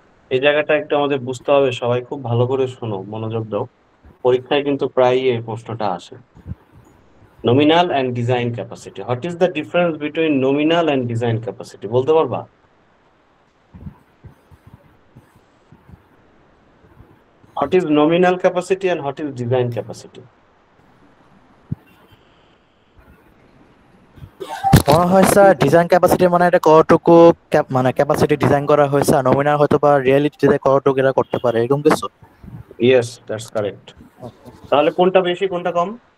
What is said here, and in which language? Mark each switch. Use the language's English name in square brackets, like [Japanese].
[Bangla] এই জায়গাটা একটু আমাদের বুঝতে হবে। সবাই খুব ভালো করে শোনো, মনোযোগ দাও, পরীক্ষায় কিন্তু প্রায়ই এই প্রশ্নটা আসে। [English] nominal and design capacity, what is the difference between nominal and design capacity, [Bangla] বলতে পারবা? [English] What is nominal capacity and what is design capacity? [Bangla] মনে হয় স্যার ডিজাইন ক্যাপাসিটি মানে এটা কতটুকু মানে ক্যাপাসিটি ডিজাইন করা হয়েছে, আর নমিনাল হয়তো বা রিয়েলিটিতে কতটুকু এরা করতে পারে, এরকম কিছু। [English] Yes, that's correct. [Bangla] তাহলে কোনটা বেশি কোনটা কম?